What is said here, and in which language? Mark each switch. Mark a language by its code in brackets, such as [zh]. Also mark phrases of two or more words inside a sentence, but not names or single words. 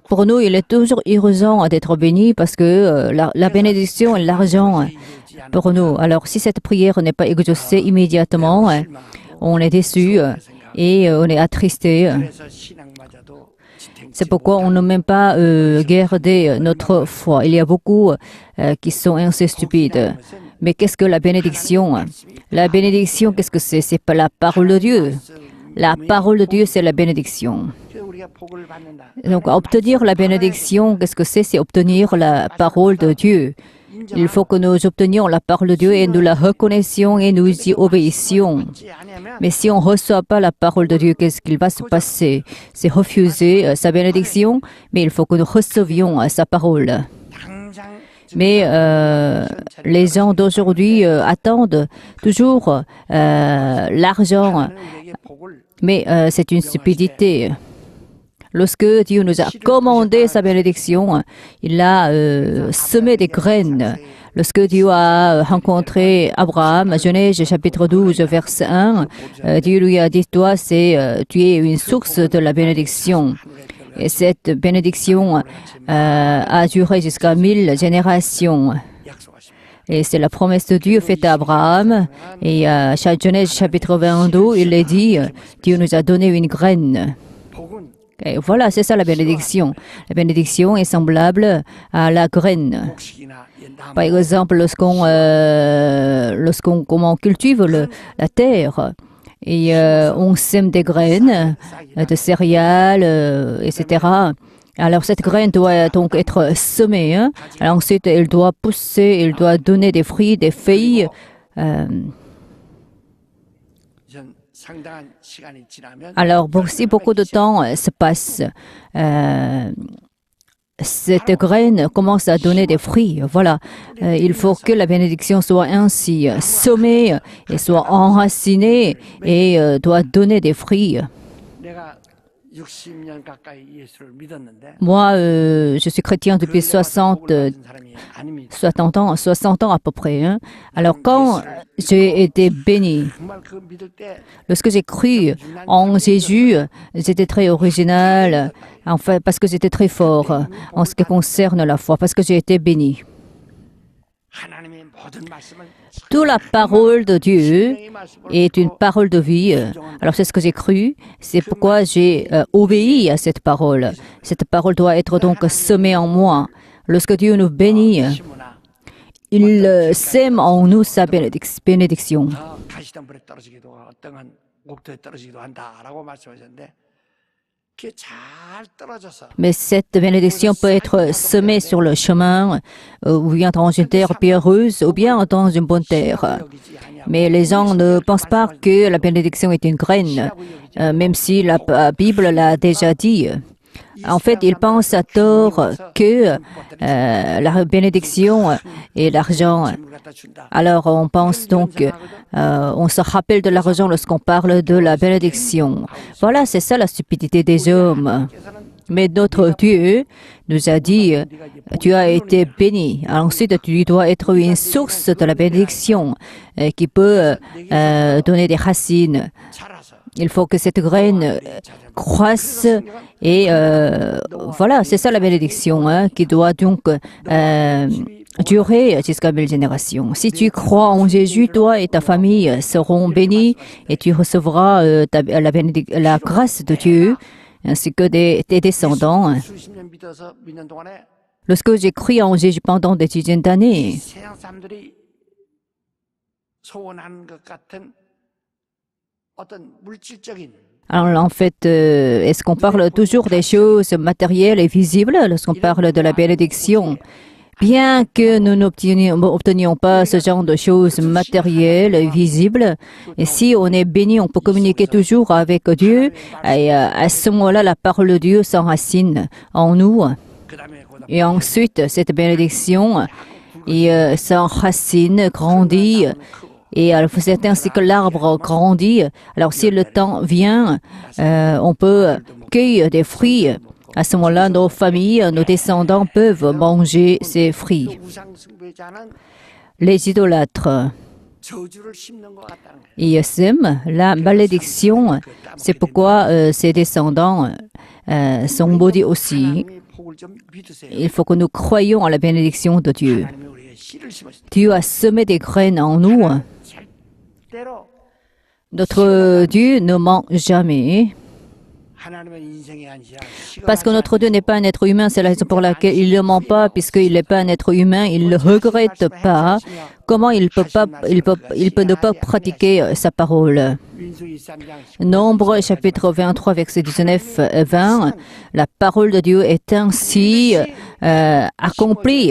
[fr] pour nous, il est toujours urgent d'être béni parce que la bénédiction et l'argent pour nous. Alors, si cette prière n'est pas exaucée immédiatement, on est déçu et on est attristé. [ko] 그래서 신앙마저도 [fr] C'est pourquoi on ne même pas garder notre foi. Il y a beaucoup qui sont assez stupides. Mais qu'est-ce que la bénédiction? La bénédiction, qu'est-ce que c'est? C'est pas la parole de Dieu. La parole de Dieu, c'est la bénédiction. [ko] 그래서 우리가 복을 받는다. [fr] Donc, obtenir la bénédiction, qu'est-ce que c'est? C'est obtenir la parole de Dieu. Il faut que nous obtenions la parole de Dieu et nous la reconnaissions et nous y obéissions. [ko] 받지 않으면 [fr] Mais si on ne reçoit pas la parole de Dieu, qu'est-ce qu'il va se passer? C'est refuser sa bénédiction, mais il faut que nous recevions sa parole. [ko] 당장 [fr] Mais les gens d'aujourd'hui attendent toujours l'argent, [ko] 우리에게 복을 [fr] mais c'est une stupidité. Lorsque Dieu nous a commandé sa bénédiction, il a semé des graines. Lorsque Dieu a rencontré Abraham, Genèse chapitre 12, verset 1, Dieu lui a dit, toi, tu es une source de la bénédiction. Et cette bénédiction a duré jusqu'à 1000 générations. [ko] 약속하십니다. [fr] Et c'est la promesse de Dieu faite à Abraham. Et à Genèse chapitre 22, il est dit, Dieu nous a donné une graine. [ko] 복은 [fr] Et voilà, c'est ça la bénédiction. La bénédiction est semblable à la graine. [ko] 곡식이나 이 나무 [fr] Par exemple, lorsqu'on cultive la terre et on sème des graines de céréales, etc. Alors cette graine doit donc être semée. Hein. Alors ensuite, elle doit pousser, elle doit donner des fruits, des feuilles. [ko] 전 상당한 시간이 지나면 [fr] Alors si beaucoup de temps se passe, cette graine commence à donner des fruits. Voilà, il faut que la bénédiction soit ainsi semée et soit enracinée et doit donner des fruits. [ko] 내가 60년 가까이 예수를 믿었는데 [fr] Moi, je suis chrétien depuis 60 [ko] 받은 사람이 아닙니다. [fr] 60 ans à peu près. Hein. Alors quand j'ai été béni, [ko] 정말 그 믿을 때 [fr] lorsque j'ai cru en Jésus, j'étais très original, en fait, parce que j'étais très fort en ce qui concerne la foi, parce que j'ai été béni. [ko] 하나님의 모든 말씀은 [fr] Toute la parole de Dieu [ko] 생명의 말씀을 [fr] est une parole de vie. Alors c'est ce que j'ai cru, c'est pourquoi j'ai obéi à cette parole. Cette parole doit être donc semée en moi. Lorsque Dieu nous bénit, [ko] 심으나 [fr] il sème en nous sa bénédiction. [ko] 가시덤불에 떨어지기도 하고 어떤 옥토에 떨어지기도 한다라고 말씀하셨는데 그게 잘 떨어져서 [fr] Mais cette bénédiction peut être semée sur le chemin, ou bien dans une terre pierreuse, ou bien dans une bonne terre. [ko] 여기지 아니하고 [fr] Mais les gens ne pensent pas que la bénédiction est une graine, même si la Bible l'a déjà dit. En fait, ils pensent à tort que la bénédiction est l'argent. [ko] 물 갖다 준다. [fr] Alors, on pense donc, on se rappelle de l'argent lorsqu'on parle de la bénédiction. Voilà, c'est ça la stupidité des hommes. Mais notre Dieu nous a dit, tu as été béni. Ensuite, tu dois être une source de la bénédiction qui peut donner des racines. [ko] 자라서 [fr] Il faut que cette graine croisse et voilà, c'est ça la bénédiction hein, qui doit donc durer jusqu'à 1000 générations. Si tu crois en Jésus, toi et ta famille seront bénis et tu recevras la grâce de Dieu ainsi que tes descendants. [ko] 수십 년 믿는 동안에 [fr] Lorsque j'ai cru en Jésus pendant des dizaines d'années, [ko] 세상 사람들이 소원하는 것 같은 어떤 물질적인 [fr] alors en fait, est-ce qu'on parle toujours des choses matérielles et visibles lorsqu'on parle de la bénédiction? Bien que nous n'obtenions pas ce genre de choses matérielles et visibles, et si on est béni, on peut communiquer toujours avec Dieu, et à ce moment-là, la parole de Dieu s'enracine en nous. [ko] 그다음에 거기다 [fr] Et ensuite, cette bénédiction s'enracine, grandit, et c'est ainsi que l'arbre grandit. Alors si le temps vient, on peut cueillir des fruits. À ce moment-là, nos familles, nos descendants peuvent manger ces fruits. [ko] 또 우상 숭배자는 [fr] Les idolâtres, [ko] 저주를 심는 것 같다는 거예요. [fr] ils sèment la malédiction. C'est pourquoi ces descendants sont maudits aussi. [ko] 하나님의 복을 좀 믿으세요. [fr] Il faut que nous croyions à la bénédiction de Dieu. [ko] 하나님이 우리에게 씨를 심었을 때 [fr] Dieu a semé des graines en nous. [ko] 절대로 [fr] Notre Dieu ne ment jamais. [ko] 하나님은 인생의 안시야. [fr] Parce que notre Dieu n'est pas un être humain, c'est la raison pour laquelle il ne ment pas, puisqu'il n'est pas un être humain, il ne regrette pas. Comment il peut ne pas pratiquer sa parole? Nombre chapitre 23, verset 19 et 20, la parole de Dieu est ainsi accomplie.